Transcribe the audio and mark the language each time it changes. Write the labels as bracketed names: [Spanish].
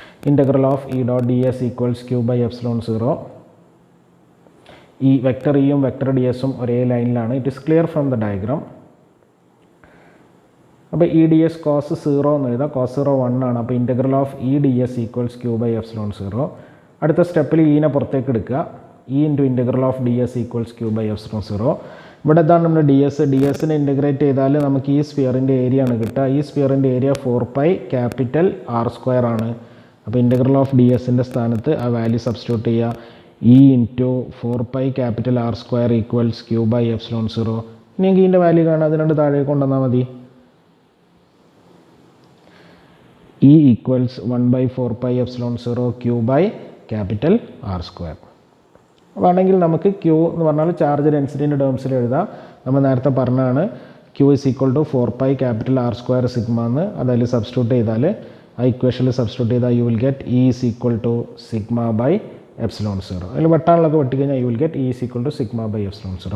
[English] Integral of E dot ds equals q by epsilon 0. [Malayalam] ഈ vector ഇയും vector DSും ഒരേ ലൈനിലാണ്. [English] It is clear from the diagram. [Malayalam] അപ്പോൾ EDS cos 0 എന്ന് എഴുതാം. Cos 0 1 ആണ്. അപ്പോൾ integral of EDS equals q by epsilon 0. അടുത്ത സ്റ്റെപ്പിൽ ഈനെ പുറത്തേക്ക് എടുക്കുക. [English] E into integral of DS equals q by epsilon 0. [Malayalam] ഇവിടെ എന്താണ് നമ്മുടെ DSനെ ഇൻറ്റഗ്രേറ്റ് ചെയ്താൽ നമുക്ക് ഈ സ്ഫിയറിൻ്റെ ഏരിയ ആണ് കിട്ടുക. ഈ സ്ഫിയറിൻ്റെ ഏരിയ 4π ക്യാപിറ്റൽ R² ആണ്. അപ്പോൾ ഇൻറ്റഗ്രൽ ഓഫ് DSൻ്റെ സ്ഥാനത്ത് ആ വാല്യൂ സബ്സ്റ്റിറ്റ്യൂട്ട് ചെയ്യുക. [English] E into 4π capital R² equals q by epsilon 0. [Malayalam] ഇനി എനിക്ക് ഇതിൻ്റെ വാല്യൂ കാണാം. അതിനോട് താഴേക്ക് കൊണ്ടുവന്നാൽ മതി. [English] E equals 1/4π epsilon 0 q by capital R². [Malayalam] വേണമെങ്കിൽ നമുക്ക് Q എന്ന് പറഞ്ഞാൽ ചാർജ് ഡെൻസിറ്റിൻ്റെ ടേംസിൽ എഴുതാം. നമ്മൾ നേരത്തെ പറഞ്ഞാണ് Q is equal to 4π capital R² sigma എന്ന്. അതിൽ സബ്സ്റ്റിറ്റ്യൂട്ട് ചെയ്താൽ ആ ഇക്വേഷനിൽ സബ്സ്റ്റിറ്റ്യൂട്ട് ചെയ്താൽ [English] You will get E is equal to sigma by epsilon 0. [Malayalam] അതിൽ വെട്ടാനുള്ളതൊക്കെ വെട്ടിക്കഴിഞ്ഞാൽ [English] You will get E is equal to sigma by epsilon 0.